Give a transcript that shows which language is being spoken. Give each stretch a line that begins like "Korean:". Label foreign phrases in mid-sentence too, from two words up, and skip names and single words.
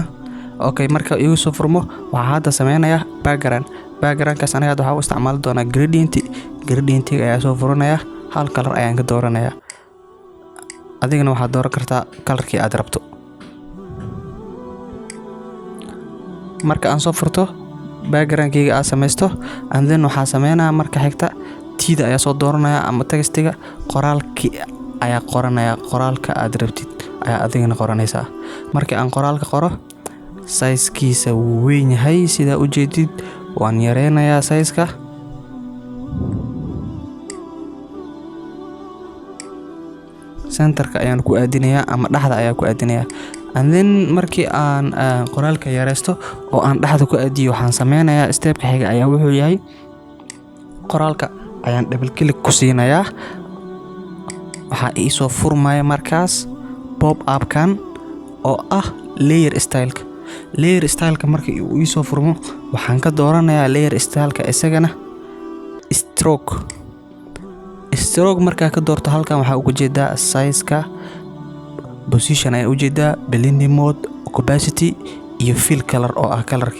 Somali: okay, marka igu soo furmo waxaa hadda sameynayaa background-kaas aniga waxaa u isticmaali doonaa gradient ayaa soo furinaya. hal color ayaan ka dooranayaa. adigana waxaad dooran kartaa colorkii aad rabto. marka aan soo furto background-kayga aad sameysto
English: and then
Somali: waxaa sameynaya marka xigta tida ayaa soo dooranaya ama textiga qoraalkii ayaa qoranaya. qoraalka aad rabtid ayaa adigana qoranaysaa. markii aan qoraalka qoro size-kiisa wuu weyn yahay sida u jeedid. waan yareynayaa size-ka. centerka ayaan ku aadinayaa ama dhaxda ayaa ku aadinayaa.
English: and then
Somali: markii aan qoraalka yareysto oo aan dhaxda ku aadiyo waxaan sameynayaa step-ka xiga ayaa wuxuu yahay qoraalka ayaan
English: double click
Somali: ku siinayaa. waxaa ii soo furmaya markaas
English: pop up-kan
Somali: oo ah
English: layer style-ka
Somali: markii uu ii soo furmo waxaan ka dooranayaa
English: layer style-ka
Somali: isagana stroke markaa ka doorto halkan waxaa uga jeedaa
English: size-ka, position
Somali: ayaa ujeedaa,
English: blending mode, opacity
Somali: iyo
English: fill color
Somali: oo ah colorkii.